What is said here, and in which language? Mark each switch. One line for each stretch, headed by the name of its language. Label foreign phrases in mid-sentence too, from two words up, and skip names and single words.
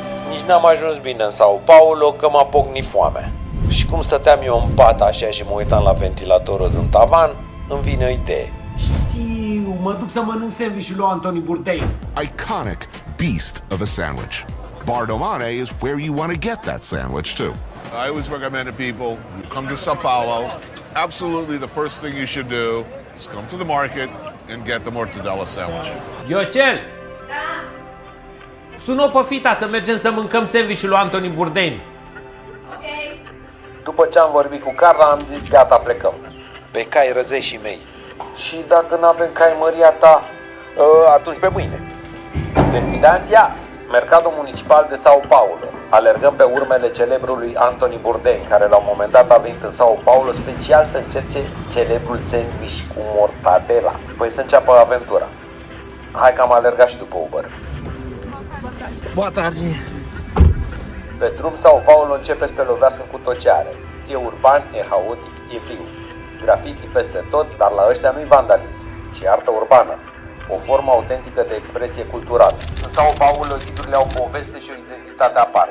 Romanian: Nici n-am ajuns bine în Sao Paulo că m-a pocnit foamea. Și cum stăteam eu în pat așa și mă uitam la ventilatorul din tavan, îmi vine o idee. Știu, mă duc să mănânc sandwich-ul lui Anthony Bourdain.
English: Iconic beast of a sandwich. Bar Domane is where you want to get that sandwich too. I always recommend to people, come to Sao Paulo, absolutely the first thing you should do is come to the market and get the mortadella sandwich.
Romanian: Iocel! Da? Sună pe fita să mergem să mâncăm sandwich-ul lui Anthony Bourdain. Ok. După ce am vorbit cu Carla, am zis gata, plecăm. Pe cai răzeșii mei. Și dacă n-avem cai măria ta, atunci pe mâine. Destinația? Mercatul Municipal de Sao Paulo. Alergăm pe urmele celebrului Anthony Bourdain, care la un moment dat a venit în Sao Paulo special să încerce celebrul sandwich cu mortadela. Păi să înceapă aventura. Hai că am alergat și după Uber.
Portuguese: Boa tarde.
Romanian: Pe drum Sao Paulo începe să te lovească cu tot ce are. E urban, e haotic, e viu. Grafiti peste tot, dar la ăștia nu-i vandalism, ci artă urbană. O formă autentică de expresie culturală. În Sao Paulo zidurile au poveste și o identitate aparte.